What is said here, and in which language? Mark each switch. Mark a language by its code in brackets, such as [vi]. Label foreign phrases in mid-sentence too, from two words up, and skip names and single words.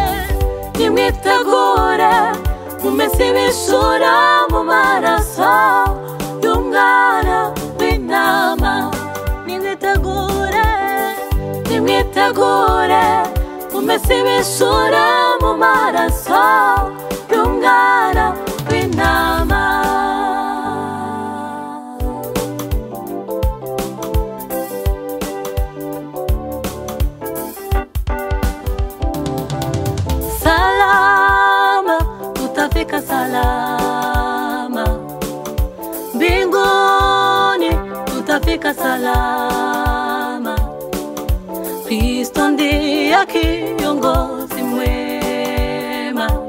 [rw] mumese ibishura mu maraso y'umwana w'intama nimwitegure mumese ibishura mu maraso y'umwana w'intama [sw] salama tutafika salama mbinguni tutafika salama Kristo ndiye kiongozi mwema